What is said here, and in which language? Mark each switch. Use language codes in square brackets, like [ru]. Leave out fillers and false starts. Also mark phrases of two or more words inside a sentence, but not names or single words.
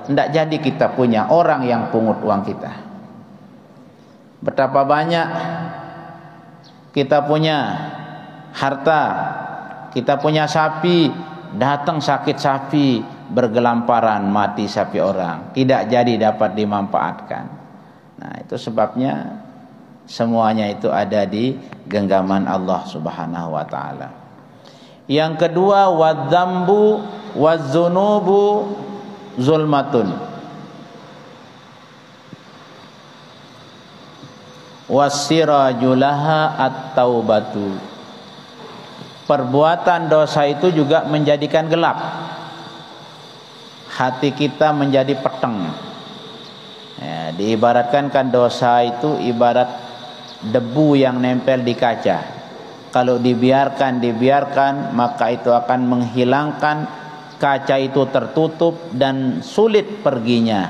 [id] Tidak jadi kita punya, orang yang pungut uang kita. Betapa banyak kita punya harta, kita punya sapi, datang sakit sapi, bergelamparan mati sapi orang, tidak jadi dapat dimanfaatkan. Nah, itu sebabnya semuanya itu ada di genggaman Allah [ar] سبحانه وتعالى. [id] Yang kedua, [ar] والذنب والذنوب ظلمة وسراجها التوبة. [id] Perbuatan dosa itu juga menjadikan gelap. Hati kita menjadi peteng. Ya, diibaratkan kan dosa itu ibarat debu yang nempel di kaca. Kalau dibiarkan maka itu akan menghilangkan, kaca itu tertutup dan sulit perginya.